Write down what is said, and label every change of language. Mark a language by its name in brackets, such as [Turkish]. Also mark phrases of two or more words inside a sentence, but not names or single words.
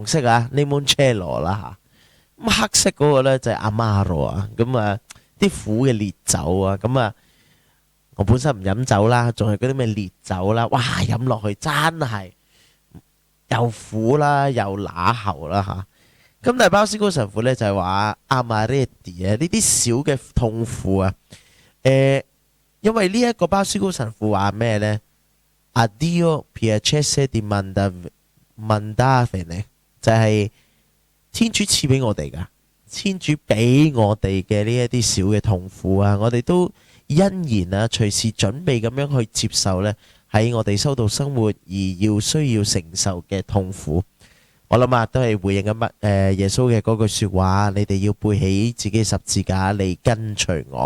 [Cantonese] 色limoncello 啦咁黑色嗰個呢就係 amaro 咁啲苦嘅烈酒咁我本身唔飲酒啦，仲係嗰啲咩烈酒啦，哇飲落去真係又苦啦又乸喉啦咁但係鮑思高神父呢就係話 amaretti 呢啲小嘅痛苦因為呢一個鮑思高神父話咩呢 [Italian] a Dio piacesse di [Cantonese] mandarvene 就係天主賜俾我哋噶，天主俾我哋嘅呢一啲小嘅痛苦我哋都欣然隨時準備咁樣去接受呢喺我哋修道生活而需要承受嘅痛苦。我諗都係回應緊耶穌嘅嗰句說話，你哋要背起自己十字架嚟跟隨我。